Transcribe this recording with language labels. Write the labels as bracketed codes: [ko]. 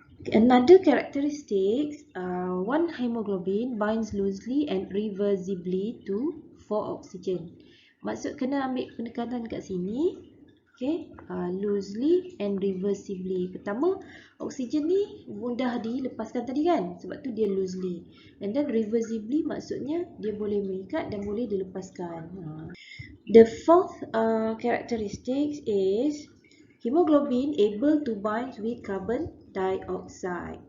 [en] Another characteristics, one hemoglobin binds loosely and reversibly to 4 oxygen. [ms] Maksud kena ambil penekanan kat sini. [en] Okay, loosely and reversibly. [ms] Pertama, oksigen ni mudah dilepaskan tadi kan, sebab tu dia loosely. [en] And then reversibly [ms] maksudnya dia boleh mengikat dan boleh dilepaskan. [en] The fourth characteristics is hemoglobin able to bind with carbon dioxide.